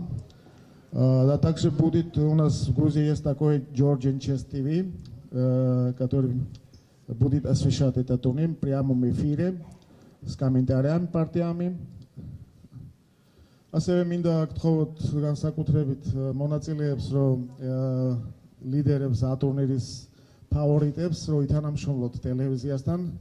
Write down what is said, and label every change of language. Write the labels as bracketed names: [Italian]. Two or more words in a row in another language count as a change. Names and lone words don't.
[Russian] А также будет у нас в Грузии есть такой Georgian Chess TV, который будет освещать этот турнир в прямом эфире с комментариями, партиями. [Georgian] ასევე მინდა გთხოვოთ განსაკუთრებით მონაწილეებს, რომ ლიდერებს ატურნირის ფავორიტებს, რომ ითანამშრომლოთ ტელევიზიასთან.